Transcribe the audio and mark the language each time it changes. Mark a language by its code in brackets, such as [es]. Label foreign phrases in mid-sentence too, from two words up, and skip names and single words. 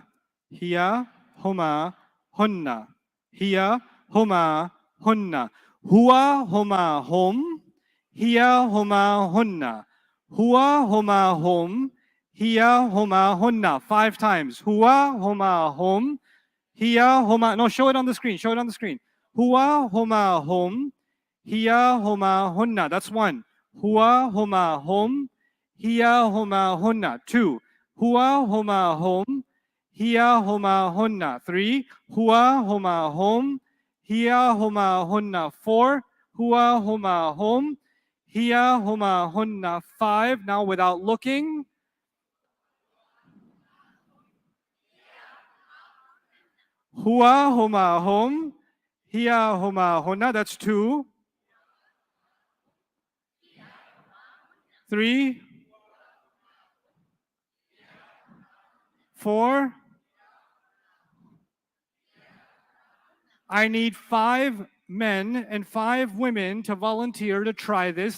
[ar] هي، هما، هن. هي، هما، هن. هو، هما، هم. هي، هما، هن. هو، هما، هم. هي، هما، هن. 5 times. هو، هما، هم. هي، هما. [en] No, show it on the screen. Show it on the screen. [ar] Hua, هما، هم. هي، هما، هن. That's 1. هو، هما، هم. هي، هما، هن. 2. هو، هما، هم. هي، هما، هن. 3. هو، هما، هم. هي، هما، هن. 4. هو، هما، هم. هي، هما, hunna. 5. [en] Now without looking. Hua, [ar] هما، هم. هي، هما, [en] hunna. That's 2. 3. 4. I need 5 men and 5 women to volunteer to try this.